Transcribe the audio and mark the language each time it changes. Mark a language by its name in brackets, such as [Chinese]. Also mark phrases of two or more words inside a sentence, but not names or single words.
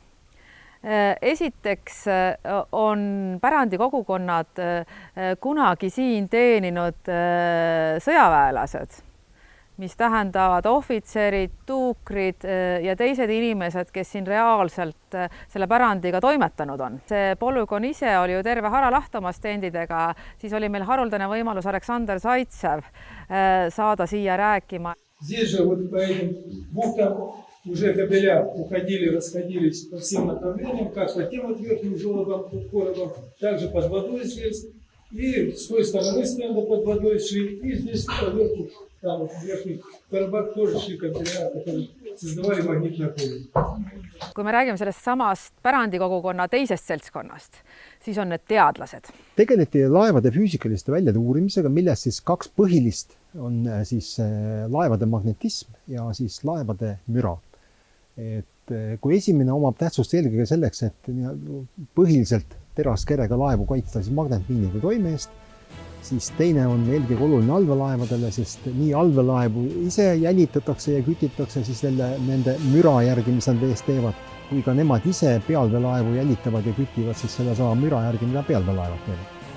[Estonian] Esiteks on pärandikogukonnad kunagi siin teeninud sõjaväelased, mis tähendavad ohvitserid, tuukrid ja teised inimesed, kes siin reaalselt selle pärandiga toimetanud on. See polügoon ise oli ju terve Hara lahtomas stendidega, siis oli meil haruldane võimalus Aleksandr Zaitsev saada siia rääkima. [Russian] Здесь же вот по этим бухтам уже кабеля уходили, расходились по всем направлениям, как по тем вот верхним желобам, коробам, также под водой здесь. И с той стороны стенда под водой шли, и здесь поверху, там вот в верхних коробах тоже шли кабеля, которые создавали магнитное поле. [Estonian] Kui me räägime sellest samast pärandikogukonna teisest seltskonnast, siis on need teadlased. Tegeleti laevade füüsikaliste väljade uurimisega, milles siis 2 põhilist on siis laevade magnetism ja siis laevade müra. Et kui esimene omab tähtsust eelkõige selleks, et põhiliselt teraskerega laevu kaitsta siis magnetmiinide toime eest, siis teine on eelkõige oluline allveelaevadele, sest nii allveelaevu ise jälitatakse ja kütitakse siis nende müra järgi, mis nad vees teevad, kui ka nemad ise pealveelaevu jälitavad ja kütivad siis selle sama müra järgi, mida pealveelaevad teevad.